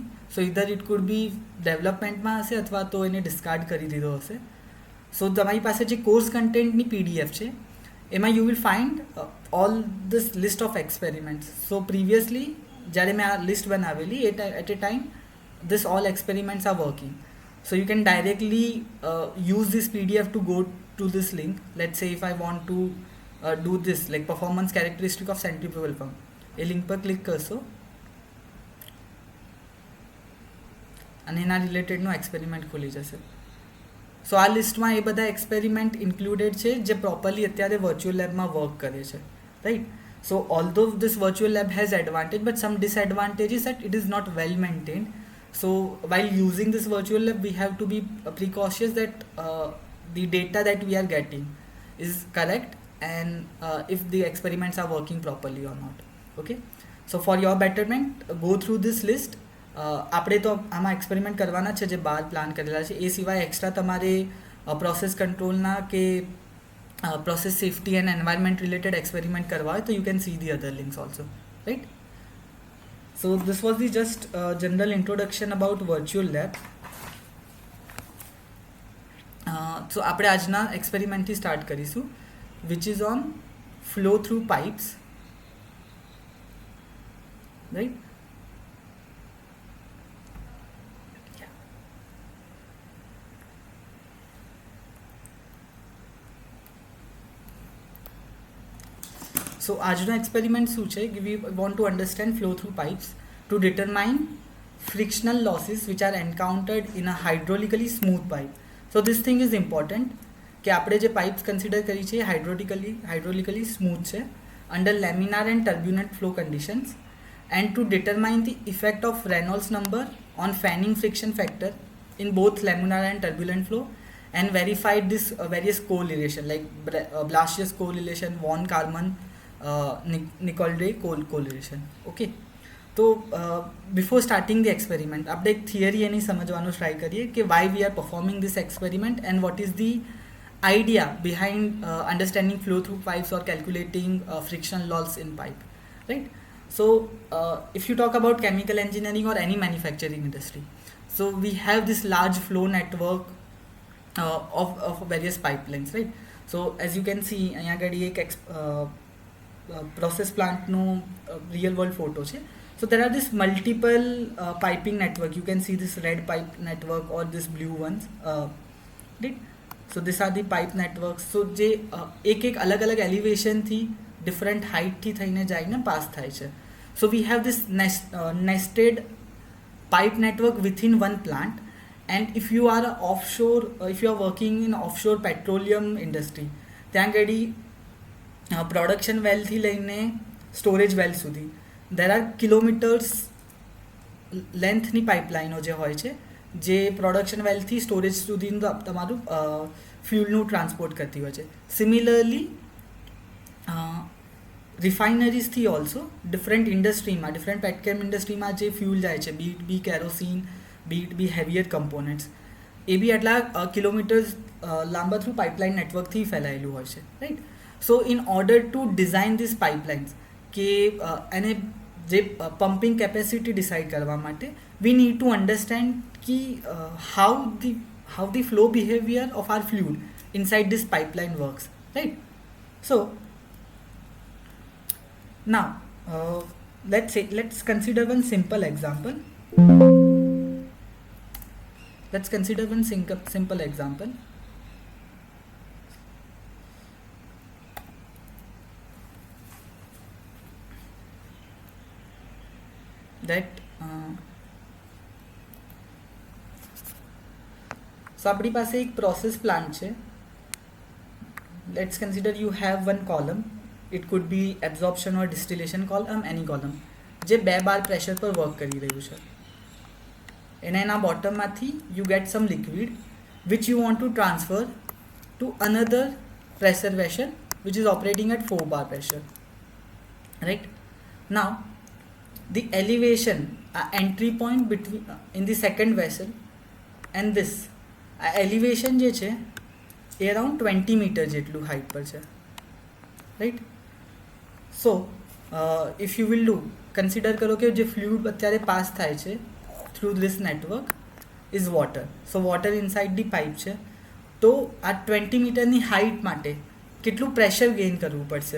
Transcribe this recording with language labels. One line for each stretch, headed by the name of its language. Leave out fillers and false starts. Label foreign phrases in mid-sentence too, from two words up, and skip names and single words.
English: so either it could be
Gujarati: ડેવલપમેન્ટમાં હશે અથવા તો એને ડિસ્કાર્ડ કરી દીધો હશે. સો તમારી પાસે જે કોર્સ કન્ટેન્ટની PDF છે એમાં
English: you will find all this list of experiments. so previously
Gujarati: જ્યારે મેં આ લિસ્ટ બનાવેલી
English: at a time this all experiments are working. So you can directly use this PDF to go to this link. Let's say if I want to do this like performance characteristic of centrifugal pump,
Gujarati: એ લિંક પર ક્લિક કરશો અને એના રિલેટેડનો એક્સપેરિમેન્ટ ખુલી જશે. સો આ લિસ્ટમાં એ બધા એક્સપેરિમેન્ટ ઇન્ક્લુડેડ છે જે પ્રોપરલી અત્યારે વર્ચ્યુઅલ લેબમાં વર્ક કરે છે, રાઈટ.
English: so although this virtual lab has advantage but some disadvantages that it is not well maintained. So while using this virtual lab we have to be precautious that the data that we are getting is correct and if the experiments are working properly or not. Okay, so for your betterment go through this list.
Gujarati: આપણે તો આમાં એક્સપેરિમેન્ટ કરવાના છે જે બહાર પ્લાન કરેલા છે. એ સિવાય એક્સ્ટ્રા તમારે પ્રોસેસ કંટ્રોલના કે
English: process safety and environment related
Gujarati: એક્સપેરિમેન્ટ કરવા હોય તો
English: you can see the other links also,
Gujarati: રાઈટ.
English: So this was the just general introduction about virtual lab. So
Gujarati: આપણે આજના એક્સપેરિમેન્ટથી સ્ટાર્ટ કરીશું
English: which is on flow through pipes, right. So
Gujarati: આજનો એક્સપેરિમેન્ટ શું છે કે
English: we want to understand flow through pipes to determine frictional losses which are encountered in a hydraulically smooth pipe. So this thing is important
Gujarati: કે આપણે જે પાઇપ્સ કન્સિડર કરી છે હાઇડ્રોલિકલી સ્મૂથ છે
English: under laminar and turbulent flow conditions and to determine the effect of Reynolds number on fanning friction factor in both laminar and turbulent flow and verified this various correlation like Blasius correlation, von Karman, Nicolday correlation. Okay, તો before starting the experiment
Gujarati: આપણે એક થિયરી એની સમજવાનો ટ્રાય કરીએ કે
English: why we are performing this experiment and what is the idea behind understanding flow through pipes or calculating friction loss in pipe, right. So if you talk about chemical engineering or any manufacturing industry, so we have this large flow network of various pipelines, right. So as you can see
Gujarati: અહીંયા આગળ એક
English: process plant નો real world photo છે. So there are this multiple piping network. You can see this red pipe network or this blue ones, right. So these are the pipe networks.
Gujarati: So જે એક અલગ અલગ એલિવેશનથી ડિફરન્ટ હાઇટથી થઈને જાઈને પાસ થાય છે.
English: So we have this nested pipe network within one plant, and if you are offshore, if you are working in offshore petroleum industry,
Gujarati: ત્યાં આગળ પ્રોડક્શન વેલથી લઈને સ્ટોરેજ વેલ સુધી
English: there are kilometers
Gujarati: લેન્થની પાઇપલાઇનો જે હોય છે જે પ્રોડક્શન વેલથી સ્ટોરેજ સુધીનું તમારું ફ્યુલનું ટ્રાન્સપોર્ટ કરતી હોય છે. સિમિલરલી રિફાઇનરીઝથી ઓલ્સો ડિફરન્ટ ઇન્ડસ્ટ્રીમાં, ડિફરન્ટ પેટકેમ ઇન્ડસ્ટ્રીમાં જે ફ્યુલ જાય છે,
English: be it be kerosene, be it be heavier components,
Gujarati: એ બી આટલા કિલોમીટર્સ લાંબા થ્રુ પાઇપલાઇન નેટવર્કથી ફેલાયેલું હોય છે, રાઈટ.
English: so in order to design this pipelines,
Gujarati: કે એને જે પમ્પિંગ કેપેસિટી ડિસાઇડ કરવા માટે
English: we need to understand કે how the flow behavior of our fluid inside this pipeline works, right? So now let's consider one simple example. Let's consider one simple example. That so
Gujarati: આપણી પાસે એક પ્રોસેસ પ્લાન્ટ છે.
English: let's consider you have one column. it could be absorption or distillation column, any column
Gujarati: જે 2 બાર પ્રેશર પર વર્ક કરી રહ્યું છે. એના બોટમમાંથી
English: you get some liquid which you want to transfer to another pressure vessel which is operating at 4 bar pressure, રાઈટ. નાઉ the elevation, entry point between in the second vessel and this elevation
Gujarati: જે છે એ અરાઉન્ડ 20 મીટર જેટલું હાઇટ પર છે,
English: રાઈટ. so if you will do
Gujarati: કન્સિડર કરો કે જે ફ્લુઇડ અત્યારે પાસ થાય છે
English: through this network is water. so water inside the pipe
Gujarati: છે, તો આ 20 મીટરની હાઇટ માટે કેટલું પ્રેશર ગેઇન કરવું પડશે.